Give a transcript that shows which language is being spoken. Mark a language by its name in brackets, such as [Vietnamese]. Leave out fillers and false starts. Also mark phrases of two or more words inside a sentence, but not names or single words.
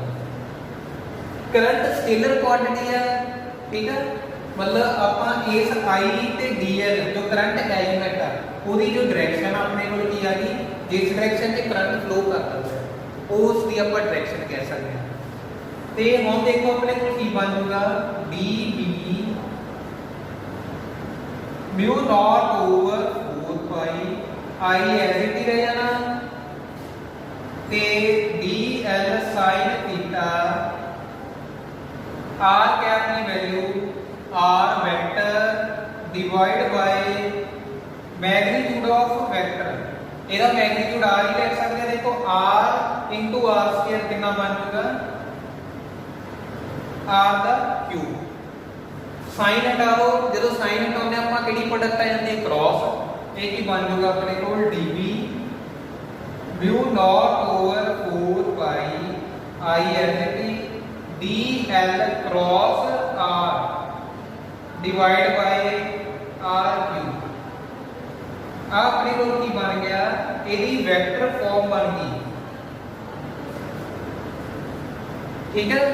[English] current scalar quantity [Punjabi] ਆ, ਠੀਕ ਆ, ਮਤਲਬ ਆਪਾਂ ਇਸ I ਤੇ dl ਜੋ [English] current element [Punjabi] ਆ ਉਹਦੀ ਜੋ ਡਾਇਰੈਕਸ਼ਨ ਆਪਣੇ ਕੋਲ ਕੀ ਆ ਗਈ, ਜਿਸ ਡਾਇਰੈਕਸ਼ਨ 'ਚ [English] current flow [Punjabi] ਕਰਦਾ ਹੈ ਉਸ ਦੀ ਆਪਾਂ ਡਾਇਰੈਕਸ਼ਨ ਕਹਿ ਸਕਦੇ ਹਾਂ। ਤੇ ਹੁਣ ਦੇਖੋ ਆਪਣੇ ਕੋਲ ਕੀ ਬਣ ਜਾਊਗਾ, [English] dB μ naught over 4 pi I as it [Punjabi] ਹੀ ਰਹਿ ਜਾਣਾ ਤੇ [English] dl sin theta r cap di value r vector divide by magnitude of vector. [Punjabi] ਇਹਦਾ ਮੈਗਨੀਟਿਊਡ r ਹੀ ਲਿਖ ਸਕਦੇ ਆ। ਦੇਖੋ [English] r into r square [Punjabi] ਕਿੰਨਾ ਬਣ ਜਾਊਗਾ, r ਦਾ ਕਿਊਬ। ਸਾਈਨ ਹਟਾਓ, ਜਦੋਂ ਸਾਈਨ ਹਟਾਉਂਦੇ ਆਪਾਂ ਕਿਹੜੀ ਪ੍ਰੋਡਕਟ ਆ ਜਾਂਦੀ ਹੈ, ਕ੍ਰਾਸ। ਇਹ ਕੀ ਬਣ ਜਾਊਗਾ ਆਪਣੇ ਕੋਲ [English] dB μ naught over 4 pi I as it ਹੀ dl cross r divide by r cube. [Punjabi] ਆ ਆਪਣੇ ਕੋਲ ਕੀ ਬਣ ਗਿਆ, ਇਹਦੀ [English] vector form [Punjabi] ਬਣ ਗਈ, ਠੀਕ ਹੈ।